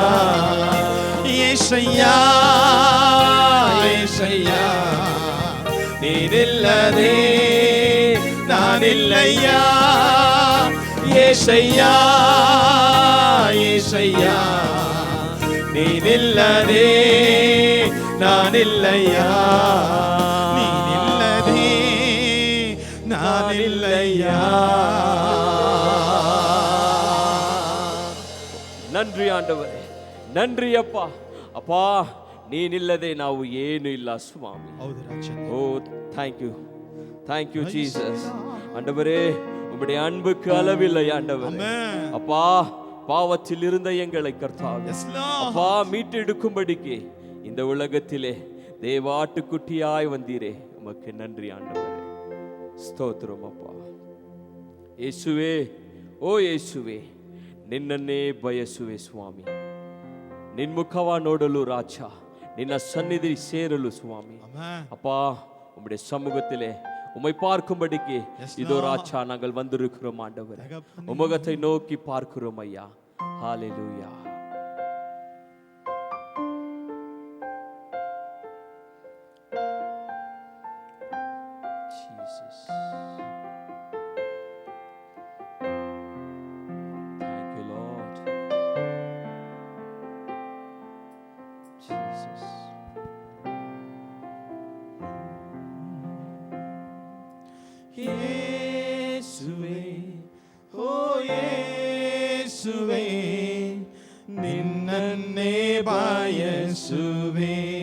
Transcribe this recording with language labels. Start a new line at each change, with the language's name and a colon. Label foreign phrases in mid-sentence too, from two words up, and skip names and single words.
Kannada: ಯೇಸಯ್ಯ ಯೇಸಯ್ಯ, ನೀನಿಲ್ಲದೆ ನಾನಿಲ್ಲಯ್ಯ. ಯೇಸಯ್ಯ ಯೇಸಯ್ಯ, ನೀನಿಲ್ಲದೆ ನಾನಿಲ್ಲಯ್ಯ. ನೀನಿಲ್ಲದೆ ನಾನಿಲ್ಲಯ್ಯ.
Tamil: நன்றி ஆண்டவரே, நன்றி அப்பா. அப்பா,
Kannada: ನೀನಿಲ್ಲದೆ ನಾವು ಏನು ಇಲ್ಲ ಸ್ವಾಮಿ.
English: Oh thank you Jesus.
Tamil: ஆண்டவரே, உம்முடைய அன்புக்கு அளவில்லை ஆண்டவரே. அப்பா, பாவத்தில் இருந்த எங்களை கர்த்தாவே அப்பா மீட்டெடுக்கும்படிக்கு இந்த உலகத்திலே தேவாட்டுக்குட்டியாய் வந்தீரே, உமக்கு நன்றி ஆண்டவரே.
Kannada: ಸ್ತೋತ್ರಂ ಅಪ್ಪ. ಯೇಸುವೆ, ಓ ಯೇಸುವೆ, ನಿನ್ನನ್ನೇ ಬಯಸುವೆ ಸ್ವಾಮಿ. ನಿನ್ನ ಮುಖವ ನೋಡಲು ರಾಜ, ನಿನ್ನ ಸನ್ನಿಧಿ ಸೇರಲು ಸ್ವಾಮಿ. ಅಪ್ಪ,
Tamil: உம்முடைய சமூகத்திலே உம்மை பார்க்கும்படிக்கு இதோ ராஜா நாங்கள் வந்திருக்கிறோம் ஆண்டவரே. உம்முகத்தை நோக்கி பார்க்கிறோம் ஐயா. ஹalleluya.
English: Jesus. Thank you Lord. Jesus.
Kannada: ಯೇಸುವೆ, ಓ ಯೇಸುವೆ, ನಿನ್ನನ್ನೇ ಬಯಸುವೆ.